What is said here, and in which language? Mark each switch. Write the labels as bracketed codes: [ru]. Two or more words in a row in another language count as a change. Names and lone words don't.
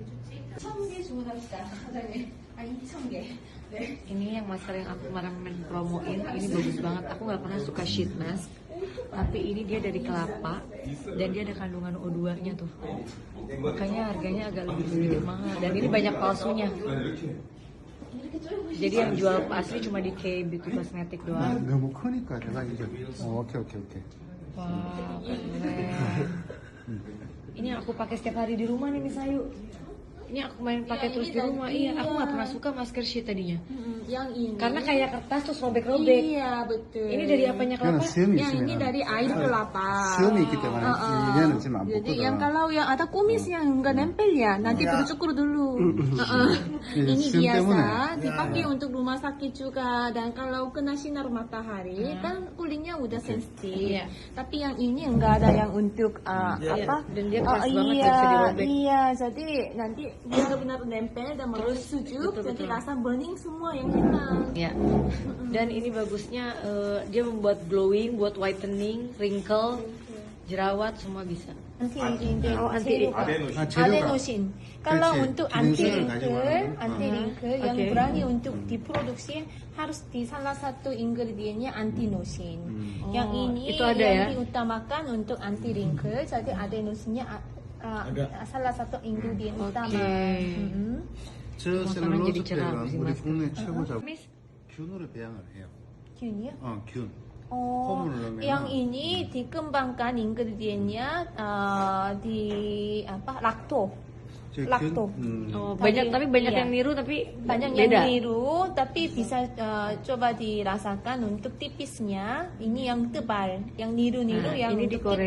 [id] Ini yang masker yang aku kemarin promoin, ini bagus banget. Aku nggak pernah suka [en] sheet mask, [id] tapi ini dia dari kelapa dan dia ada kandungan O2-nya tuh. Makanya harganya agak lebih sedikit mahal. Dan ini banyak palsunya. Jadi yang jual asli cuma di K Beauty Cosmetic doang. [ko] 너무 크니까 내가 이제 오케이. [id] Wah, keren. Ini yang aku pakai setiap hari di rumah nih Miss Ayu. Ini aku main pakai terus di rumah. Iya, aku nggak pernah suka masker sheet tadinya. yang ini. Karena kayak kertas terus robek-robek. Iya betul. Ini dari apanya [ko] 그냥 [id] kelapa? [ko] 수염이 [id] Yang ini [ko] 있으면 [id] dari air kelapa. [ko] 수염이 있기 때문에 얘는 지금 안 [id] Jadi [ko] 뽑거든. [id] yang kalau yang ada kumis yang enggak nempel ya nanti perlu cukur dulu. Ini [ko] 수염 [id] biasa [ko] 때문에. [id] dipakai untuk rumah sakit juga dan kalau kena sinar matahari kan kulitnya udah sensitif. Iya. Tapi yang ini enggak ada yang untuk apa? Dan dia keras banget, nggak bisa dirobek. Iya, jadi nanti benar-benar nempel dan terus sujuk, jadi rasa burning semua yang hitam. Ya. Dan ini bagusnya dia membuat glowing, buat whitening, wrinkle, jerawat semua bisa. [en] Anti aging [id] dan Oh, anti- [ko] 아데노신. 아, 재료가 [id] adenosin. Kalau [ko] 그렇지. [id] untuk [ko] 기능성을 [id] anti [ko] 가지고 [id] wrinkle, [ko] 하는. [en] anti wrinkle yang [id] Oke. berani untuk diproduksi harus di salah satu ingredientnya antinosin. Yang Oh, ini itu ada yang ya? diutamakan untuk [en] anti wrinkle, [id] jadi adenosinnya salah satu ingredient utama. Mm-mm. [ko] 저 [id] makanan jadi [ko] 셀룰로스 [id] cerah [ko] 팩은 [id] sih, [ko] 우리 [id] Mas. [ko] 국내 최고 작업 [id] Miss, [ko] 균으로 배양을 해요. 균이요? 균. [id] Oh, [ko] 폼을 넣으면 [id] yang ini dikembangkan ingredientnya di apa lakto. [ko] 저 락토. [id] oh, Tadi, banyak tapi banyak iya. yang niru tapi Banyak beda. yang biru, tapi bisa coba dirasakan untuk tipisnya. Ini yang tebal, yang niru-niru Nah, yang ini di untuk Korea